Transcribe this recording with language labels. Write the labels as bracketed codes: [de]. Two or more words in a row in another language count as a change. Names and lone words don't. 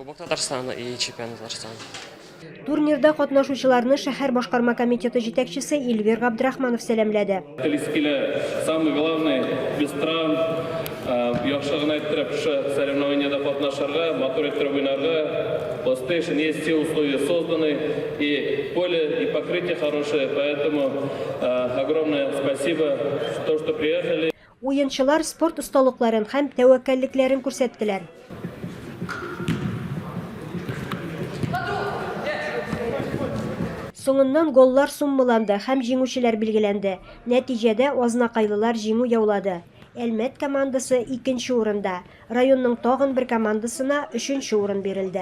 [ru] Татарстан и чемпионат Татарстан. [tt] Турнирда катнашучыларны шәһәр башкарма комитеты җитәкчесе Эльвир Габдрахманов сәламләде. [ru] Самое главное, без травм, [tt] Яхшы гына иттереп шы соревнованиеда катнашырга, мотор иттереп уйнарга. [ru] PlayStation есть все условия созданы, и поле, и покрытие хорошее, поэтому огромное спасибо, что приехали. [tt] Уенчылар спорт осталыкларын һәм тәвәккәллекләрен күрсәттеләр. Соңыннан голлар суммаланды һәм җиңүчеләр билгеләнде. Нәтиҗәдә азнакайлылар җиңү яулады. Әлмәт командасы 2нче урында, районның тагын бер командасына 3нче урын бирелде.